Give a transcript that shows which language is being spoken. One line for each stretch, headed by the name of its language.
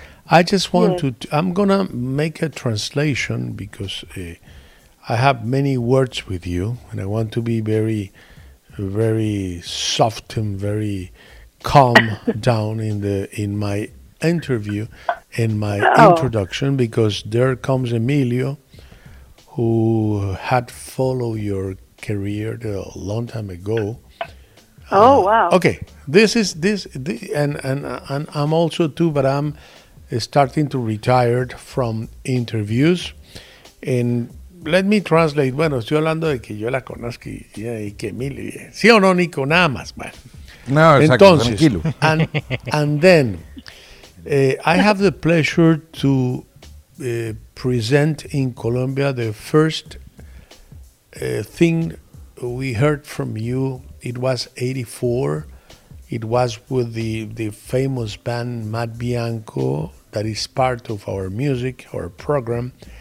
English: I just want I'm going to make a translation because I have many words with you and I want to be very, very soft and very calm down in my interview, in my introduction, because there comes Emilio, who had followed your career a long time ago. Oh, wow. Okay, this is, and I'm also too, but I'm starting to retire from interviews. And let me translate.
Spanish: Bueno, estoy hablando de que yo la conozco y que Emilio, sí o no, Nico, nada más, bueno. No, exacto, entonces, tranquilo.
English: And then I have the pleasure to present in Colombia the first thing we heard from you. It was 84. It was with the famous band Matt Bianco that is part of our music, our program.